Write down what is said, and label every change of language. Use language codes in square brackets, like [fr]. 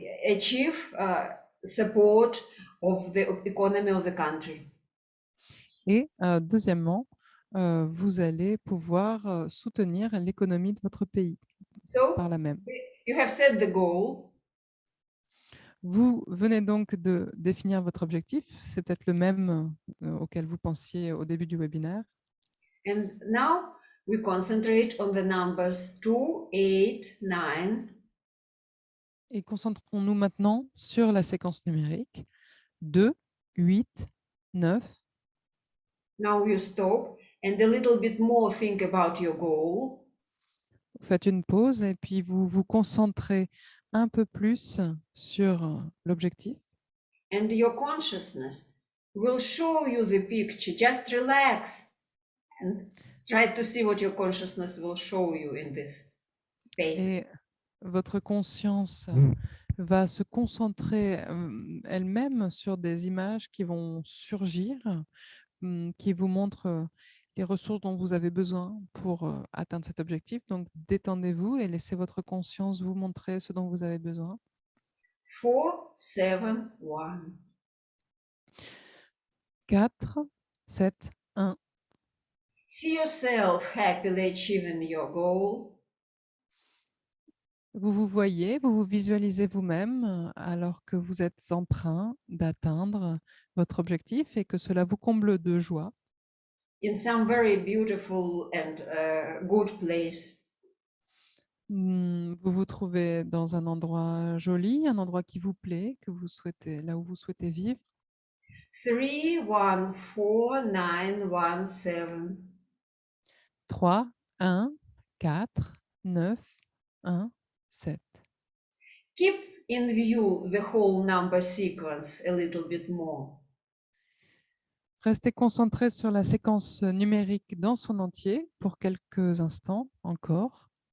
[en] Achieve support of the economy of the country. [fr] Et deuxièmement, vous allez pouvoir soutenir l'économie de votre pays [en] So [fr] par là même. [en] you have set the goal. [fr] Vous venez donc de définir votre objectif. C'est peut-être le même auquel vous pensiez au début du webinaire. [en] And now we concentrate on the numbers 2, 8, 9. [fr] Et concentrons-nous maintenant sur la séquence numérique 2, 8, 9. [en] Now you stop and a little bit more think about your goal. [fr] Vous faites une pause et puis vous vous concentrez un peu plus sur l'objectif. [en] And your consciousness will show you the picture. Just relax and try to see what your consciousness will show you in this space. [fr] Et votre conscience va se concentrer elle-même sur des images qui vont surgir, qui vous montrent les ressources dont vous avez besoin pour atteindre cet objectif. Donc, détendez-vous et laissez votre conscience vous montrer ce dont vous avez besoin. [en] 4, 7, 1. [fr] 4, 7, 1. [en] See yourself happily achieving your goal. [fr] Vous vous voyez, vous vous visualisez vous-même alors que vous êtes en train d'atteindre votre objectif et que cela vous comble de joie. [en] In some very beautiful and good place. [fr] Vous vous trouvez dans un endroit joli, un endroit qui vous plaît, que vous souhaitez, là où vous souhaitez vivre. [en] 3, 1, 4, 9, 1, 7. [fr] 3, 1, 4, 9, 1, 7. [en] Keep in view the whole number sequence a little bit more. [fr] Restez concentré sur la séquence numérique dans son entier pour quelques instants encore.